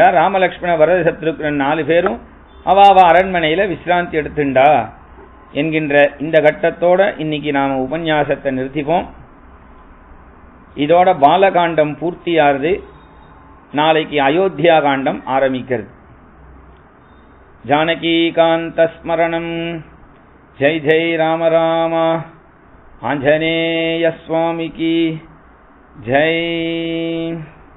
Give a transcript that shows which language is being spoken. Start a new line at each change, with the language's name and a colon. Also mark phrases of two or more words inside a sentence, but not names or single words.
Tamil: ராமலட்சுமண வரத சத்ருக்னன் 4 பேரும் அவாவா அரண்மனையில விசிராந்தி எடுத்துண்டா என்கின்ற இந்த கட்டத்தோட இன்னைக்கு நாம உபன்யாசத்தை நிறுத்திப்போம். இதோட பாலகாண்டம் பூர்த்தியாகிறது. நாளைக்கு அயோத்தியா காண்டம் ஆரம்பிக்கிறது. ஜானகீகாந்த ஸ்மரணம். ஜெய் ஜெய் ராம ராம. ஆஞ்சநேய சுவாமிக்கு ஜெய்.